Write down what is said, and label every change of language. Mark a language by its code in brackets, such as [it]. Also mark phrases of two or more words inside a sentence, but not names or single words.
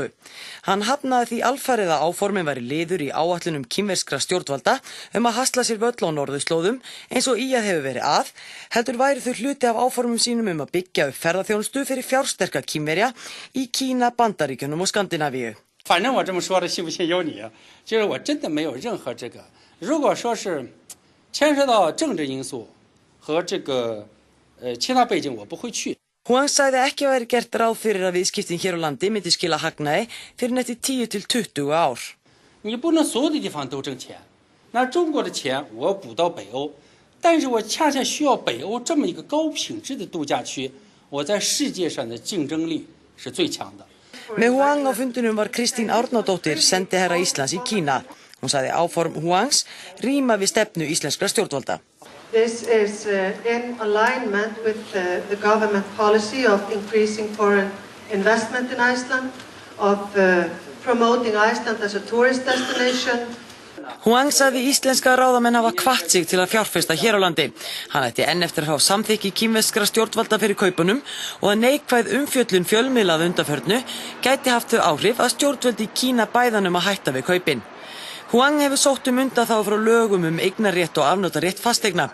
[is] Hann hafnaði því alfarið að áformin væri liður í áætlunum kínverskra stjórnvalda að hasla sér völl á norðurslóðum eins og ÍA hefur verið að, heldur væri þau hluti af áformum sínum að byggja upp ferðaþjónustu fyrir fjársterka Kínverja í Kína, Bandaríkjunum og Skandinavíu. [zh] 反正我这么说的信不信由你，就是我真的没有任何这个如果说是牵涉到政治因素和这个其他背景，我不会去。 [is] Huang sagði ekki að vera gert ráð fyrir að viðskiptin hér á landi myndi skila hagnaði fyrir eftir 10 til 20 ár. [zh] 你不能所有的地方都挣钱，那中国的钱我补到北欧，但是我恰恰需要北欧这么一个高品质的度假区，我在世界上的竞争力是最强的。 [is] Með Huang á fundunum var Kristín Árnadóttir sendiherra Íslands í Kína. Hún sagði áform Huangs ríma við stefnu íslenskra stjórnvalda. [en] This is in alignment with the government policy of increasing foreign investment in Iceland, of promoting Iceland as a tourist destination. [is] Huang sagði íslenska ráðamenn hafa hvatt sig til að fjárfesta hér á landi. Hann ætti enn eftir að fá samþykki kínverskra stjórnvalda fyrir kaupunum og að neikvæð umfjöllun fjölmiðla að undanförnu gæti haft þau áhrif að stjórnvöld í Kína bæðanum að hætta við kaupin. Huang hefur sótt undanþágu frá lögum eignarrétt og afnotarétt fasteigna.